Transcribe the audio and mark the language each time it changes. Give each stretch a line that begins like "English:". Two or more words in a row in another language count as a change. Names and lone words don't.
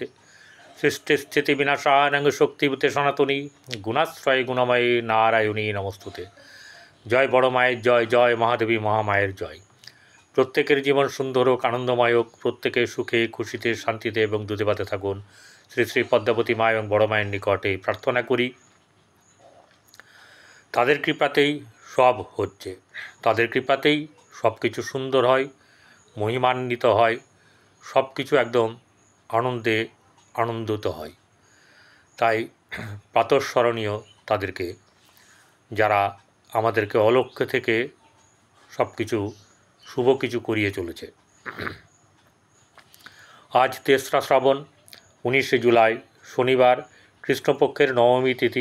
Sanskrit: सृष्टिस्थितिविनाशानं शक्तिभूते सनातनी गुणाश्रय गुणमये नारायणी नमोस्तुते।
Bangla: জয় বড় মায়ের জয়, জয় মহাদেবী মহামায়ের জয়। প্রত্যেকের জীবন সুন্দর হোক, আনন্দময় হোক, প্রত্যেকে সুখে খুশিতে শান্তিতে এবং দুধে ভাতে থাকুন। শ্রী শ্রী পদ্মাবতী মা এবং বড় মায়ের নিকটে প্রার্থনা করি তাদের কৃপাতেই সব হচ্ছে, তাদের কৃপাতেই সব কিছু সুন্দর হয়, মহিমান্বিত হয়, সব কিছু একদম আনন্দে আনন্দিত হয়। তাই প্রাতঃস্মরণীয় তাদেরকে যারা আমাদেরকে অলক্ষ্য থেকে সব কিছু শুভ কিছু করিয়ে চলেছে। আজ ৩রা শ্রাবণ ১৯শে জুলাই শনিবার, কৃষ্ণপক্ষের নবমী তিথি।